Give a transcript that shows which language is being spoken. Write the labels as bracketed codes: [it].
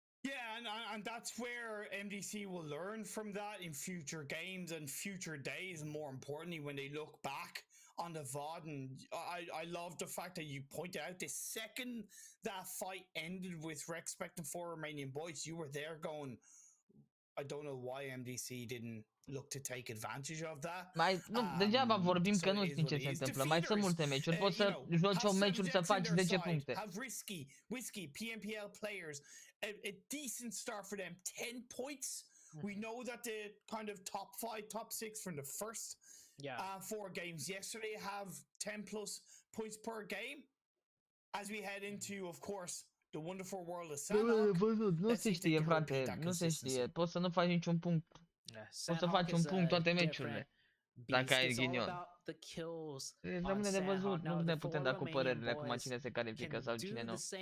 [en] Yeah, and that's where MDC will learn from that in future games and future days, and more importantly, when they look back on the VOD. And I love the fact that you pointed out the second that fight ended with respect and 4 Romanian boys, you were there going, I don't know why MDC didn't look to take advantage of that. [ro] Degeaba vorbim că nu știm ce se întâmplă. Mai sunt multe meciuri. Poți să joci 8 meciuri să faci 10 puncte. [en] Have Whiskey, PMPL players, a decent start for them. 10 points. We know that the kind of top 5, top 6 from the first 4 games yesterday have 10 plus points per game. As we head into, of course, the wonderful world of Sandhawk. [ro] Nu se știe, frate. Nu se știe. Poți să nu faci niciun punct. Poți să faci un punct toate meciurile. Dacă ai ghinion. Rămâne de văzut. Nu ne putem da cu părerile acum cine se califică sau cine nu.